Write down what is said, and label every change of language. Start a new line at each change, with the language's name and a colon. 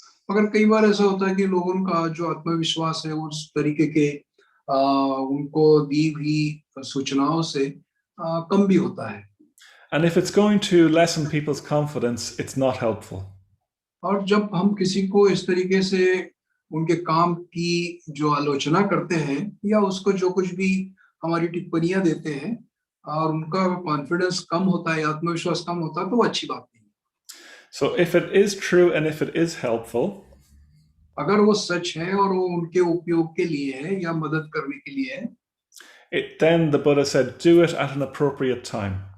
Hindi: मगर कई बार ऐसा होता है कि लोगों का जो आत्मविश्वास है उस तरीके के उनको दी हुई सूचनाओं से कम भी होता है.
English: And if it's going to lessen people's confidence, it's not helpful.
Hindi: और जब हम किसी को इस तरीके से उनके काम की जो आलोचना करते हैं या उसको जो कुछ भी हमारी टिप्पणियां देते हैं और उनका कॉन्फिडेंस कम होता है, आत्मविश्वास कम होता है, तो वो अच्छी बात नहीं.
English: So if it is true and if it is helpful,
Hindi: अगर वो सच है और वो उनके उपयोग के लिए है या मदद करने के लिए है,
English: then the Buddha said, do it at an appropriate time.